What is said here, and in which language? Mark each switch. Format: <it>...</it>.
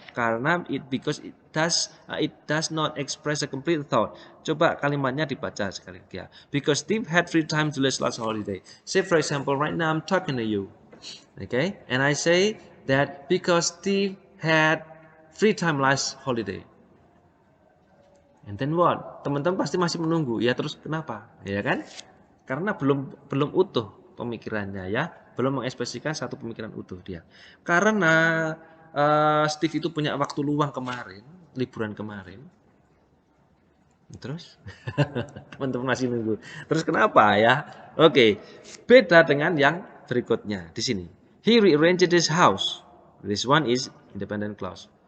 <id>Karena</id> <en>because it does not express a complete thought.</en> <id>Coba kalimatnya dibaca sekali lagi ya.</id> <en>Because Steve had free time during last holiday. Say for example, right now I'm talking to you. Okay? And I say that because Steve had free time last holiday. And then what?</en> <id>Teman-teman pasti masih menunggu. Ya terus kenapa? Ya kan? Karena belum utuh pemikirannya ya, belum mengekspresikan satu pemikiran utuh dia. Karena Steve itu punya waktu luang kemarin, liburan kemarin. Terus teman-teman masih nunggu. Terus kenapa ya? Oke, beda dengan yang berikutnya di sini.</id> <en>He rearranged his house. This one is independent clause.</en>